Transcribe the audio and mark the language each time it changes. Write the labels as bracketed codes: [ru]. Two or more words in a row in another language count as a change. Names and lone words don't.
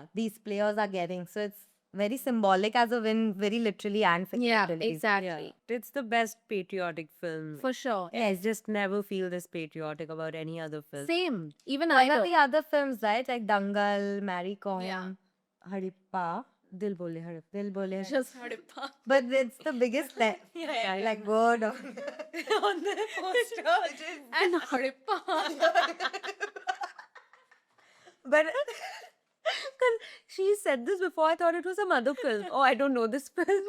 [en] these players are getting. So it's very symbolic as a win, very literally and yeah, figuratively. exactly, It's the best patriotic film. for sure. I just never feel this patriotic about any other film. Same, even What I are the other films, right? Like Dangal, Mary Kom, Yeah. Harippa. Dil Bole Harap. Dil Bole. just heard it pass. But it's the biggest Yeah. like word on On the poster. And Harippa. But Because she said this before, I thought it was some other film. Oh, I don't know this film.